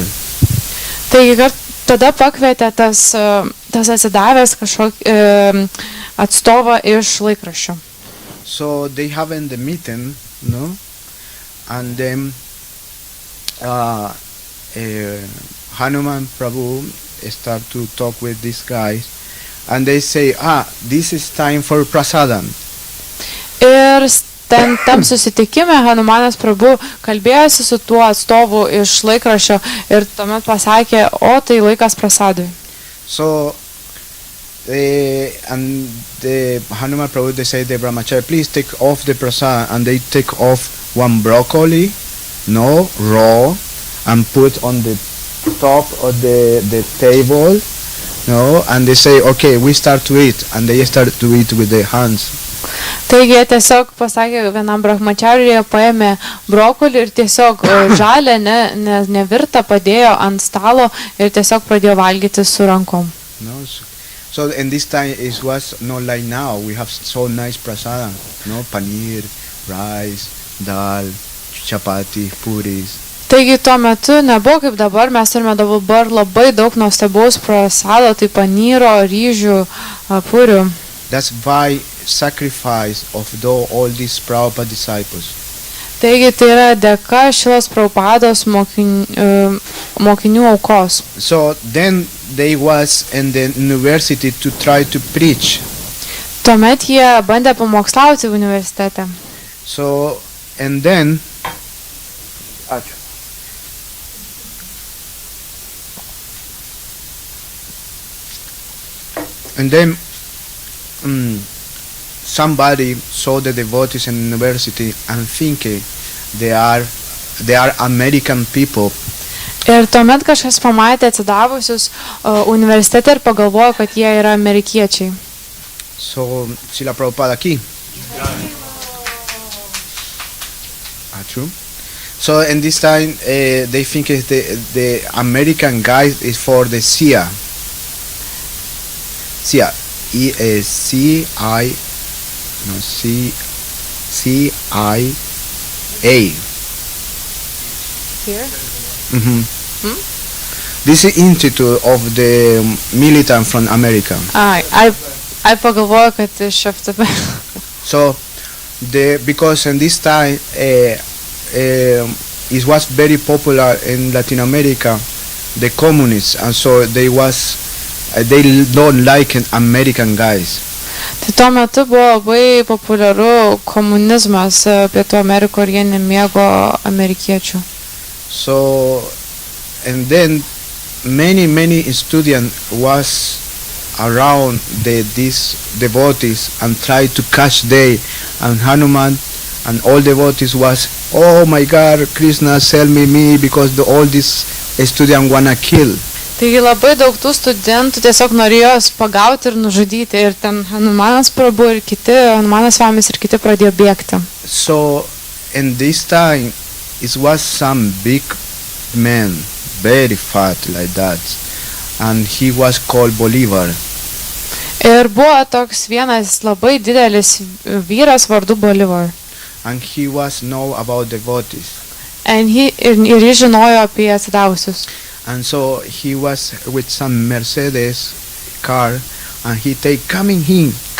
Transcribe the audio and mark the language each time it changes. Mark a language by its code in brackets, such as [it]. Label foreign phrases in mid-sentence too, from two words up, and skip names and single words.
[lt] Taigi tada pakvietė tas atsidavęs kažkokį atstovą iš laikraščio. [en] So they having the meeting, no? And then uh, Hanuman Prabhu start to talk with these guys, and they say, this is time for prasadam. [lt] Ir tam susitikime Hanumanas Prabhu kalbėjosi su tuo atstovu iš laikraščio ir tuomet pasakė, o tai laikas prasadui. [en] So, and the Hanuman Prabhu, they say, the brahmachari, please take off the prasad, and they take off one broccoli, raw, and put on the top of the table, and they say, okay, we start to eat, and they start to eat with their hands. [lt] Taigi jie tiesiog pasakė vienam brahmachariui, jie paėmė brokolį ir tiesiog žalę, nevirtą padėjo ant stalo ir tiesiog pradėjo valgyti su rankom. [en] So in this time it was not like now. We have so nice prasada, paneer, rice, dal, chapati, puris. [lt] Taigi tuo metu nebuvo kaip dabar, mes turime dabar labai daug nuostabaus prasado, tai panyro, ryžių, purių. [en] That's why sacrifice of all these Prabhupada disciples. [lt] Taigi tai yra dėka Šilos Prabhupados mokinių aukos. [en] So then they was in the university to try to preach. [lt] Tuomet jie bandė pamokslauti universitete. [en] So and then somebody saw the devotees in university and think they are American people. [lt] Ir tuomet kažkas pamatė atsidavusius universitete ir pagalvojo, kad jie yra amerikiečiai. [en] So, Srila Prabhupada aquí. True. So, in this time, they think the American guy is for the CIA. CIA. CIA. Here? This is institute of the militant from America. [lt] I pagalvoju, kad iš FTP. [en] So, because in this time it was very popular in Latin America, the communists, and so they don't like American guys. [lt] Tai tuo metu buvo labai populiaru komunizmas Pietų Amerikoje ir jie nemėgo amerikiečių. [en] So, and then many students was around these devotees and tried to catch them, and Hanuman and all devotees was, oh my God, Krishna, sell me because all these students wanna kill. [lt] Taigi labai daug tų studentų tiesiog norėjo pagauti ir nužudyti, ir ten Hanumanas Prabhu ir kiti, Hanumanas Svamis ir kiti pradėjo bėgti. [en] So, in this time, it was some big man, very fat like that, and he was called Bolivar. [lt] Ir buvo toks vienas labai didelis vyras vardu Bolivar. [en] And he was know about devotees. [lt] Ir jis žinojo apie atsidavusius. [en] And so he was with some Mercedes car, and he take coming in.